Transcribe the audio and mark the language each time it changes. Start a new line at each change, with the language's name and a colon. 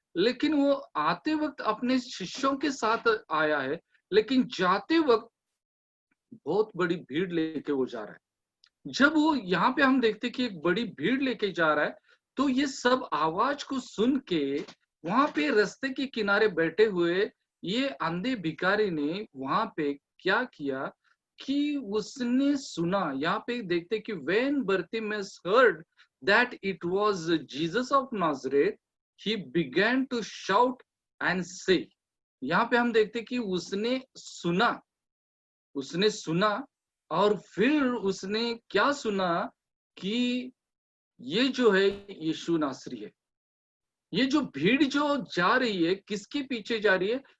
Hindi: लेकिन वो आते वक्त अपने शिष्यों के साथ आया है, लेकिन जाते वक्त बहुत बड़ी भीड़ लेके वो जा रहा है। जब वो यहाँ पे हम देखते कि एक बड़ी भीड़ लेके जा रहा है, तो ये सब आवाज को सुन के वहां पे रास्ते के किनारे बैठे हुए ये अंधे भिखारी ने वहां पे क्या किया कि उसने सुना। यहाँ पे देखते कि
English: when Bartimaeus heard that it was Jesus of Nazareth, he began to shout and say।
Hindi: यहाँ पे हम देखते कि उसने सुना और फिर उसने क्या सुना कि ये जो है यीशु नासरी है। ये जो भीड़ जो जा रही है किसके पीछे जा रही है?